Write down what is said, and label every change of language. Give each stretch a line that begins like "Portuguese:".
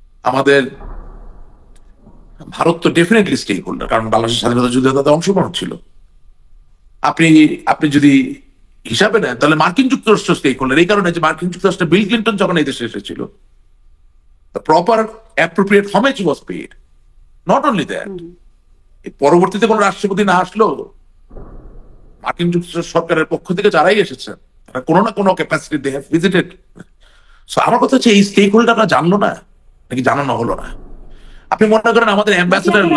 Bangla: আমাদের ভারত তো definitely stake holder, কারণ বাংলাদেশের স্বাধীনতা যুদ্ধে তাদের অংশগ্রহণ ছিল। আপনি আপনি যদি হিসাবে নেন তাহলে মার্কিন যুক্তরাষ্ট্র স্টেক হোল্ডার, এই কারণে যে মার্কিন যুক্তরাষ্ট্রে বিল ক্লিন্টন যখন এই দেশে এসেছিল,
English: the proper appropriate homage was paid. Not only that,
Bangla: পরবর্তীতে কোন রাষ্ট্রপতি না আসলেও মার্কিন যুক্তরাষ্ট্র সরকারের পক্ষ থেকে যারাই এসেছেন তারা কোনো না কোনো capacity
English: They have visited.
Bangla: So আমার কথা হচ্ছে এই স্টেক হোল্ডাররা জানলো না নাকি জানানো হলো না? আপনি মনে করেন আমাদের অ্যাম্বাসেডার